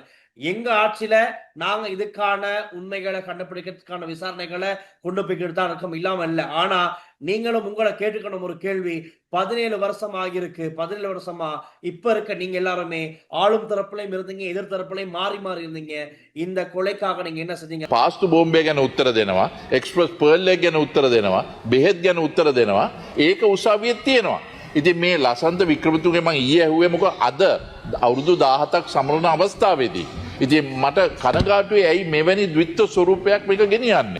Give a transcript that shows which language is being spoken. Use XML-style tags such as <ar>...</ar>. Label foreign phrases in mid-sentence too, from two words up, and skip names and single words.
<ta>எங்க ஆட்சியில நாங்க இதுக்கான உண்மைகளை கண்டுபிடிக்கிறதுக்கான விசாரணைகளை கொண்டு போய்கிட்டு தான் இருக்கோம், இல்லாம இல்ல. ஆனா நீங்களும் உங்களை கேட்டுக்கணும் ஒரு கேள்வி, 17 வருஷம் ஆகியிருக்கு. 17 வருஷமா இப்ப இருக்க நீங்க எல்லாருமே ஆளும் தரப்புலையும் இருந்தீங்க, எதிர் தரப்புலையும் மாறி மாறி இருந்தீங்க. இந்த கொலைக்காக நீங்க என்ன செஞ்சீங்க?</ta> <si>පාස්තු බෝම්බය ගැන උත්තර දෙනවා, එක්ස්ප්‍රස් පර්ල් එක ගැන උත්තර දෙනවා, බෙහෙත් ගැන උත්තර දෙනවා. ඒක උසාවියේ තියෙනවා. ඉතින් මේ ලසන්ත වික්‍රමතුංගේ මම ඊයේ ඇහුවේ මොකද අද අවුරුදු 17ක් සමරන අවස්ථාවේදී. ඉතින් මට කනගාටුයි ඇයි මෙවැනි ද්විත්ව ස්වරූපයක් මේක ගෙනියන්නේ.</si>